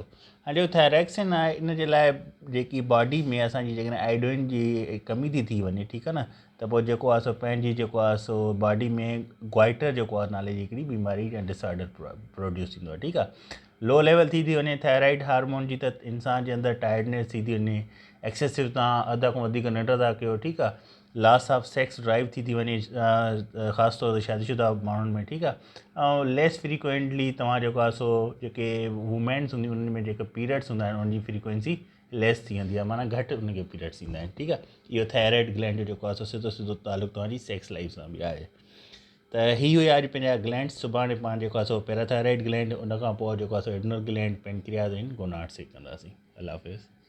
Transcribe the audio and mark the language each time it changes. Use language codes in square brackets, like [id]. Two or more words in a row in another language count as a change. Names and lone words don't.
[sd] हाणे जो थायरॉक्सिन आहे, इन जे लाइ जेकी बॉडी में असांजी जेकॾहिं आयोडीन जी कमी थी वञे, ठीकु आहे न, त पोइ जेको आहे सो पंहिंजी जेको आहे सो बॉडी में ग्वाइटर जेको आहे नाले जी हिकिड़ी बीमारी या [en] disorder produce [sd] थींदो आहे, ठीकु आहे। [en] low level [sd] थी वञे थायराइड हार्मोन जी, त इंसान जे अंदरि टायर्डनेस थी वञे, एक्सेसिव तव्हां अध खां वधीक निंड था कयो, ठीकु आहे। [en] loss of sex drive [sd] थी वञे, ख़ासि तौर ते शादीशुदा माण्हुनि में, ठीकु आहे। ऐं [en] less frequently [sd] तव्हां जेको आहे सो जेके वूमेन्स हूंदियूं उन्हनि में जेके पीरियड्स हूंदा आहिनि उनजी [en] frequency less [sd] थी वेंदी आहे, माना घटि उनखे पीरियड्स ईंदा आहिनि, ठीकु आहे। इहो थायराइड ग्लैंड जो जेको आहे सो सिधो सिधो तालुक़ु तव्हांजी [en] sex life [sd] सां बि आहे। त ही हुया अॼु पंहिंजा ग्लैंड्स। सुभाणे पाण जेको आहे सो [en] parathyroid gland, [sd] उनखां पोइ जेको आहे सो [en] adrenal gland, [sd] पेनक्रियास ऐं गोनाड्स कंदासीं। अल्लाह हाफ़िज़।